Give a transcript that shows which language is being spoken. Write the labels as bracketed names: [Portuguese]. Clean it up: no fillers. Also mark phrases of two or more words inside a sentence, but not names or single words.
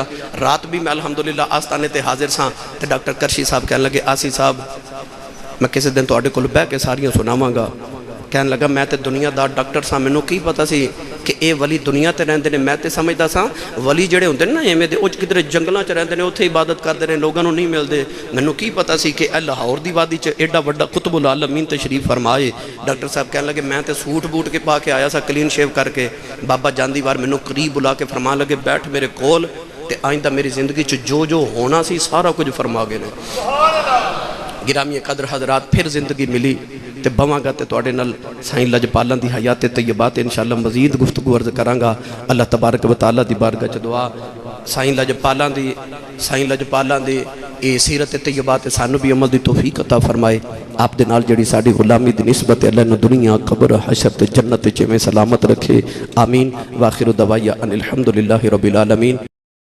[Punjabi] رات بھی میں الحمدللہ آستانے تے حاضر ساں تے ڈاکٹر قرشی صاحب کہنے لگے آسی صاحب میں کسی دن تہاڈے کول بہہ کے ساریاں سناواں گا. کہنے لگا میں تو دنیادار ڈاکٹر سا، مینوں کی پتہ سی کہ یہ ولی دنیا تے رہندے نے. میں تو سمجھدا سا ولی جیہڑے ہندے نے نا ایویں دے اوہ کدھرے جنگلوں چ رہندے نے، اوتھے عبادت کردے نے، لوگوں نوں نہیں ملدے. مینوں کی پتہ سی کہ لاہور دی وادی چ ایڈا وڈا قطب العالمین تشریف فرمائے. ڈاکٹر صاحب کہنے لگے میں تو [English] suit boot [Punjabi] کے پا کے آیا سا [English] clean shave [Punjabi] کر کے. بابا جاندی وار مینوں قریب بلا کے فرما لگے بیٹھ میرے کول، تے آئندہ میری زندگی چ جو جو ہونا سی سارا کجھ فرما گئے نے. گرامی قدر حضرات فیر زندگی ملی تے بہواں گا تے تہاڈے نال سائیں لجپالاں دی حیاتِ طیبات ان شاءاللہ مزید گفتگو عرض کراں گا. اللہ تبارک و تعالیٰ دی بارگاہ چ دعا سائیں لجپالاں دی یہ سیرتِ طیبات سانوں بھی عمل دی توفیق عطا فرمائے. آپ دے نال جیہڑی ساڈی غلامی دی نسبت اللہ نے دنیا قبر حشر تے جنت چ میں سلامت رکھے. आमीन। [Arabic] وآخر دعوانا أن الحمد لله رب العالمين.